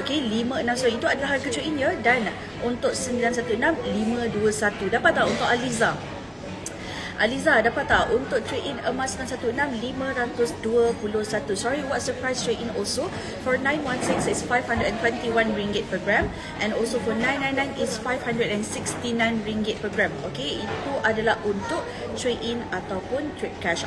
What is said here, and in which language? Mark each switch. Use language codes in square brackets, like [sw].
[ms] Okey, 569 itu adalah harga trade-in ya. Dan untuk 916 521. Dapat tak untuk Aliza, dapat tak untuk trade-in emas 916 521? [en] Sorry, what's the price trade-in also? For 916 is RM521 per gram, and also for 999 is RM569 per gram. [ms] Okay, itu adalah untuk trade-in ataupun trade cash.